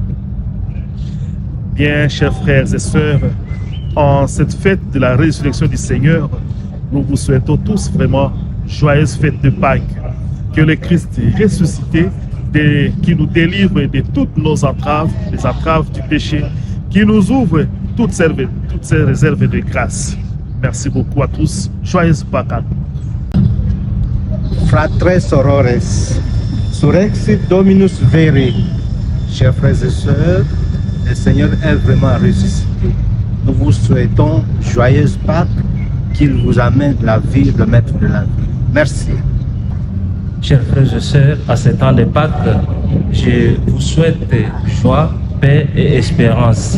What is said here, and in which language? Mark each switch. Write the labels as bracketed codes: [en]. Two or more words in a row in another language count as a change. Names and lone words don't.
[fr] Bien, chers frères et sœurs, en cette fête de la résurrection du Seigneur, nous vous souhaitons tous vraiment joyeuse fête de Pâques. Que le Christ ressuscité, qui nous délivre de toutes nos entraves, les entraves du péché, qui nous ouvre toutes ces réserves de grâce. Merci beaucoup à tous. Joyeuse Pâques à tous. [la] Fratres sorores, surrexit Dominus veri. [fr] Chers frères et sœurs, le Seigneur est vraiment ressuscité. Nous vous souhaitons joyeuse Pâques, qu'il vous amène la vie, le maître de la vie. Merci. Chers frères et sœurs, à ce temps de Pâques, je vous souhaite joie, paix et espérance.